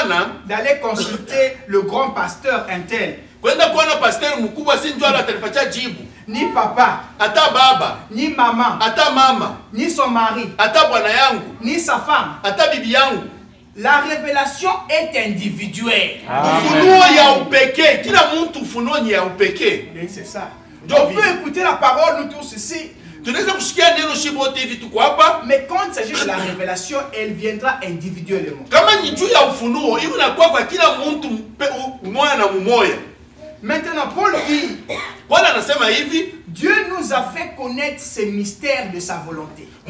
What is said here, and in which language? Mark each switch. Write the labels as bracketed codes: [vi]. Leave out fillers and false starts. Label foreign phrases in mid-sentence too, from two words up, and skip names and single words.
[fr] d'aller consulter le grand pasteur intel. Ni papa, [sw] ata baba, [fr] ni maman, [sw] ata mama, [fr] ni son mari, [sw] ata bwana yangu, [fr] ni sa femme. [sw] ata bibi yangu. [fr] La révélation est individuelle. [sw] Ufunuo ya upekee, kila mtu ufunuo ni ya upekee. [fr] C'est ça. On peut écouter la parole nous tous ici. Mais quand il s'agit de la révélation, elle viendra individuellement. Maintenant, Paul dit, Dieu nous a fait connaître ces mystères de sa volonté.